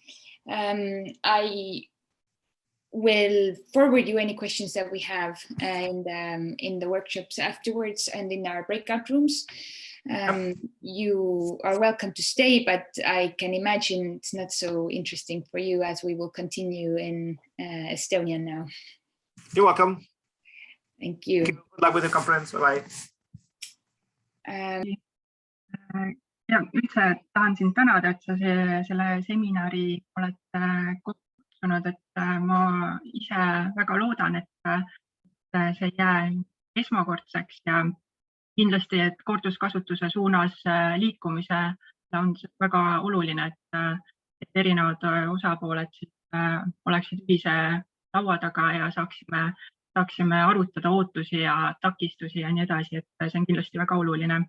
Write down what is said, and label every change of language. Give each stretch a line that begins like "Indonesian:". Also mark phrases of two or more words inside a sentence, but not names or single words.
English: I will forward you any questions that we have in the workshops afterwards and in our breakout rooms. You are welcome to stay, but I can imagine it's not so interesting for you as we will continue in Estonian now. You're welcome. Thank you. Good luck with the conference. Bye-bye.
Estonian: Ja üldse tahan sind tänada, et sa selle seminari oled kokku kutsunud, et ma ise väga loodan, et see ei jää esmakordseks ja kindlasti, et korduskasutuse suunas liikumise on väga oluline, et erinevad osapooled oleksid ühise laua taga ja saaksime arutada ootusi ja takistusi ja nii edasi, et see on kindlasti väga oluline.